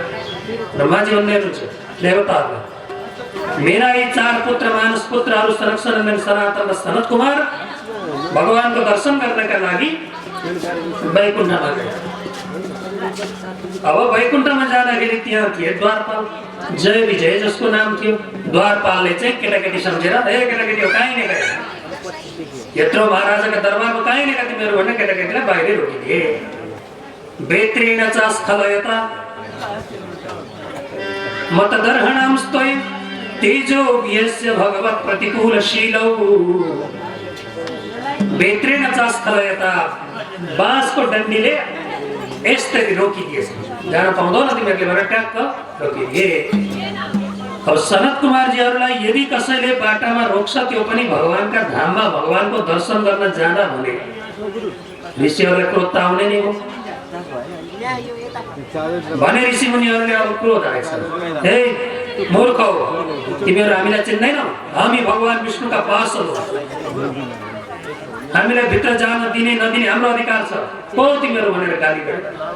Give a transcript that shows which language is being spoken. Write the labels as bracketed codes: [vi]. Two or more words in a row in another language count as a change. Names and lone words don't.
[ne] ब्रह्माजी भन्दै हुनुहुन्छ देवताहरूलाई, मेरा यी 4 पुत्र मानस पुत्रहरू सनक सनन्दन सनातन र सनत कुमार भगवानको दर्शन गर्नका लागि वैकुण्ठमा गए। अब वैकुण्ठमा जाँदाखेरि त्यहाँ थिए द्वारपाल, जय विजय जसको नाम थियो। द्वारपालले चाहिँ केटाकेटी सम्झेर ए केटाकेटी हो कहीँ नै गए, यत्रो महाराजाका दरबारमा कहीँ नै गए तिमीहरू भनेर केटाकेटीलाई बाहिरै रोकिदिए। [sa] वेत्रेण च स्खलयता मतदर्हणां स्तोय तेजो यस्य भगवत् प्रतिकूलशीलौ। वेत्रेण च स्खलयता, [ne] बाँसको डन्डीले यसरी रोकिदिएछ, जान पाउँदैन तिमीहरूले भनेर ट्याक्क रोकिदिए। अब सनत कुमारजीहरूलाई यदि कसैले बाटामा रोक्छ त्यो पनि भगवानका धाममा भगवानको दर्शन गर्न जाँदा भने ऋषिहरूलाई क्रोध त आउने नै हो भने ऋषि मुनिहरूले अब क्रोध आएछ, हे मूर्ख हो तिमीहरू, हामीलाई चिन्दैनौ, हामी भगवान विष्णुका पार्षद हौ, हामीलाई भित्र जान दिने नदिने हाम्रो अधिकार छ, को तिमीहरू भनेर गाली गरे।